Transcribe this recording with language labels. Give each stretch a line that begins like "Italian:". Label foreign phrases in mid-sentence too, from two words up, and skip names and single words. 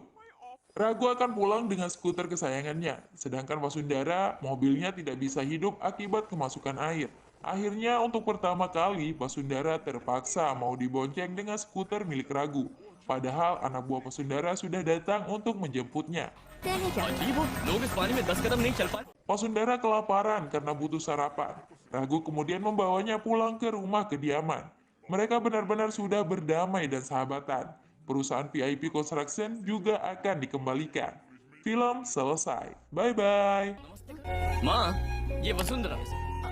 Indonesian: Ragu akan pulang dengan skuter kesayangannya, sedangkan Pasundara mobilnya tidak bisa hidup akibat kemasukan air. Akhirnya untuk pertama kali Pasundara terpaksa mau dibonceng dengan skuter milik Ragu. Padahal anak buah Pasundara sudah datang untuk menjemputnya.
Hindi: अजीब हो, लोग इस पानी में 10 कदम नहीं चल पाए।
Indonesian: Pasundara kelaparan karena butuh sarapan. Ragu kemudian membawanya pulang ke rumah kediaman. Mereka benar-benar sudah berdamai dan sahabatan. Perusahaan VIP Construction juga akan dikembalikan. Film selesai. Bye-bye.
Hindi: माँ, ये वसुंधरा